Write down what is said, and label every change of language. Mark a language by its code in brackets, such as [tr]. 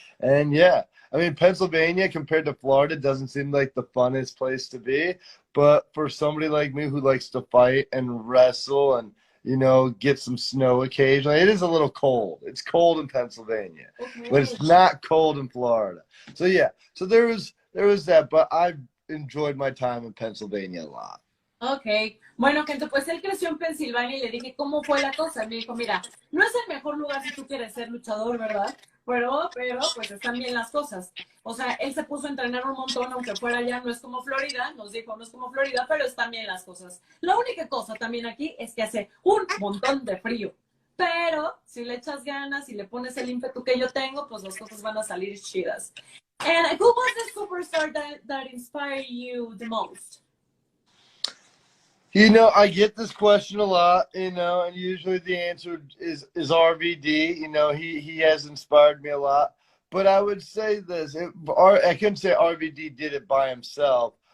[en] And yeah, I mean, Pennsylvania compared to Florida doesn't seem like the funnest place to be, but for somebody like me who likes to fight and wrestle and get some snow occasionally. It is a little cold. It's cold in Pennsylvania, but Okay. it's not cold in Florida. So yeah, so there was that, but I enjoyed my time in Pennsylvania a lot. [es] Ok, bueno, Kento, pues él creció en Pensilvania y le dije, ¿cómo fue la cosa? Me dijo, mira, no es el mejor lugar si tú quieres ser luchador, ¿verdad? Pero, pues están bien las cosas. O sea, él se puso a entrenar un montón, aunque fuera allá, no es como Florida, nos dijo, no es como Florida, pero están bien las cosas. La única cosa también aquí es que hace un montón de frío. Pero si le echas ganas y le pones el ímpetu que yo tengo, pues las cosas van a salir chidas. [en] And who was the superstar that inspired you the most? I get this question a lot, and usually the answer is RVD. He has inspired me a lot. But I would say this, I couldn't say RVD did it by himself.